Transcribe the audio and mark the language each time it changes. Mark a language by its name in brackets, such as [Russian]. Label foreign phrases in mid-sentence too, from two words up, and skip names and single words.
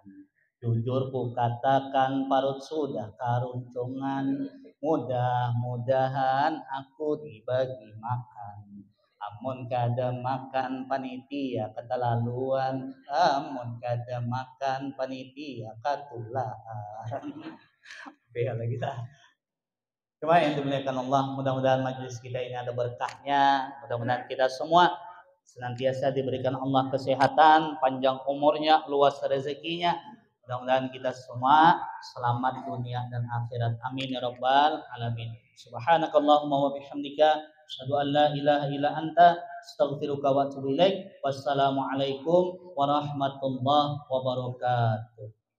[Banjar] Jujur ku katakan parut sudah karuntungan, mudah-mudahan aku dibagi makan. Amun kada makan panitia keterlaluan, amun kada makan panitia ketularan. Bea lagi dah. [Indonesian] Cuma yang dimuliakan Allah, mudah-mudahan majelis kita ini ada berkahnya. Mudah-mudahan kita semua senantiasa diberikan Allah kesehatan, panjang umurnya, luas rezekinya. Mudah-mudahan kita semua selamat dunia dan akhirat. [Arabic] آمين يا رب العالمين. سبحانك اللهم وبحمدك أشهد أن لا إله إلا أنت أستغفرك وأتوب إليك. والسلام عليكم ورحمة الله وبركاته.